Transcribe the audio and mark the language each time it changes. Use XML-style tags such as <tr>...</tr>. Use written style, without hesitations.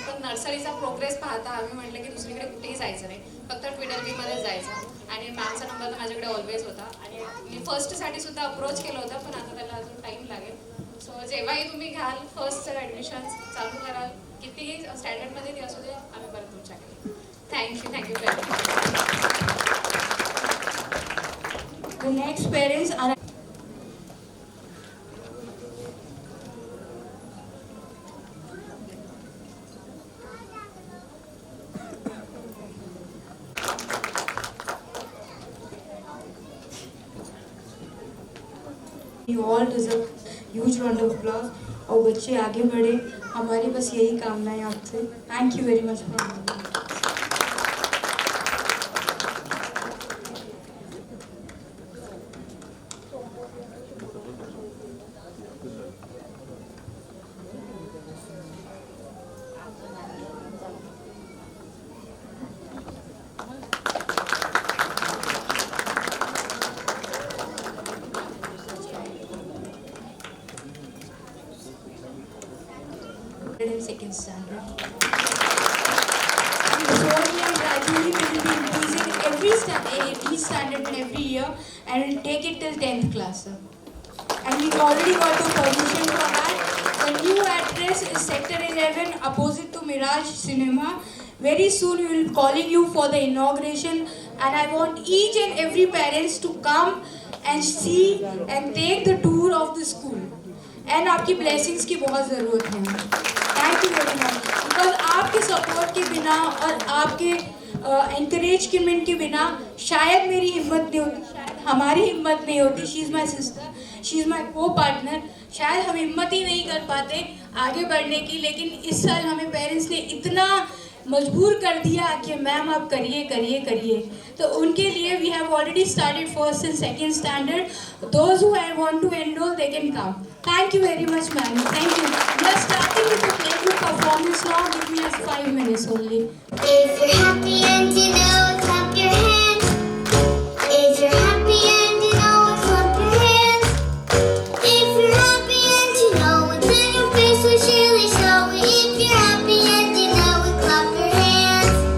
<mr>पण नर्सरीचा प्रोग्रेस पाहता आम्ही म्हटलं की दुसरीकडे कुठेही जायचं नाही, फक्त ट्विडलबीमध्येच जायचं. आणि मॅमचा नंबर तर माझ्याकडे ऑलवेज होता. आणि मी फर्स्टसाठी सुद्धा अप्रोच केलं होतं, पण आता त्याला अजून टाईम लागेल. सो जेव्हाही तुम्ही घ्याल फर्स्टचं ॲडमिशन चालू कराल, कितीही स्टँडर्डमध्ये ती असू दे, आम्ही परत तुमच्याकडे. Thank you very much.</mr> <en>The next parents are you all deserve huge round of applause.</en> <hi>और बच्चे आगे बढ़े, हमारी बस यही कामना है आपसे.</hi> <en>Thank you very much for and second standard. And slowly and gradually we will be increasing each standard in every year and we'll take it till 10th class. Sir. And we already got the permission for that. The new address is Sector 11 opposite to Mirage Cinema. Very soon we will be calling you for the inauguration and I want each and every parents to come and see and take the tour of the school.</en> <hi>And आपकी blessings की बहुत ज़रूरत है.</hi> <en>Thank you very much.</en> <hi>Because आपके support के बिना और आपके encouragement के बिना शायद मेरी हिम्मत नहीं होती, शायद हमारी हिम्मत नहीं होती.</hi> <en>She is my sister, she is my co-partner.</en> <hi>शायद हम हिम्मत ही नहीं कर पाते आगे बढ़ने की, लेकिन इस साल हमें पेरेंट्स ने इतना मजबूर कर दिया कि मैम आप करिए करिए करिए. तो उनके लिए</hi> <en>We have already started first and second standard. Those who want to enrol they can come. Thank you very much ma'am. Thank you. We are starting with the play group performance now. Give me us 5 minutes only. If you're happy and you know it, clap your hands. If you're happy and you know it, clap your hands. If you're happy and you know it, then your face will surely show it. If you're happy and you know it, clap your hands.</en>